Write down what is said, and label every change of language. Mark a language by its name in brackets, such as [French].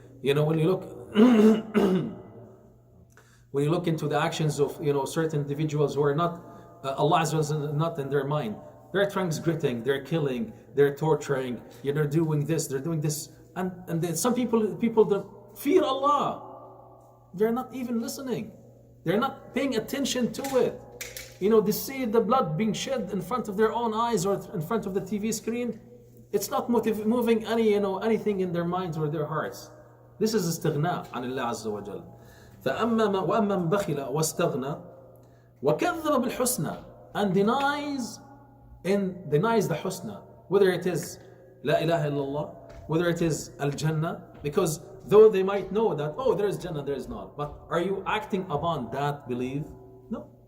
[English] When you look when you look into the actions of certain individuals who are not Allah Azza wa Jal is not in their mind, they're transgressing, they're killing, they're torturing, they're doing this, and then some people that fear Allah, they're not even listening, they're not paying attention to it. They see the blood being shed in front of their own eyes or in front of the TV screen. It's not moving anything in their minds or their hearts. This is [Arabic] استغناء عن الله عز وجل. فأما وأما من بخل واستغنى وكذب بالحسنى, [English] and denies the husna, whether it is La ilaha illallah, whether it is Al Jannah, because though they might know that, oh, there is Jannah, there is not, but are you acting upon that belief? No.